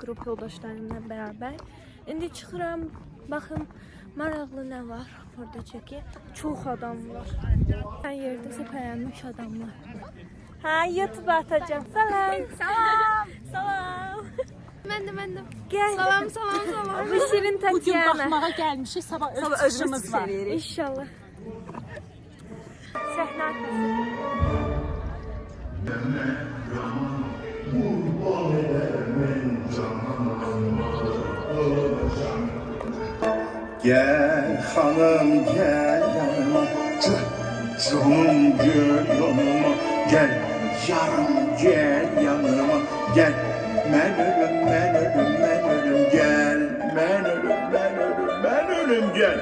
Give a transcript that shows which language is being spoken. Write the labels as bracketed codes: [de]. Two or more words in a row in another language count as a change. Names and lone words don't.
[az] Grup yoldaşlarımla beraber. İndi çıxıram. Bakın maraqlı ne var burada çeki. Çox adam var. Her yerde səpələnmiş adamlar. Ha, YouTube atacağım. Salam. Salam. Salam. [tr] Ben de. Gel. [az] Salam. Bu Şirin [tr] Bugün Tatyana. [az] baxmağa gəlmişik, sabah öz çıxışımız var. İnşallah. Səhnə arkası. [tr] Gel hanım gel yanıma, canım gel yanıma, gel yarım gel yanıma, gel ben ölüm ben ölüm ben ölüm gel ben ölüm ben ölüm ben ölüm gel.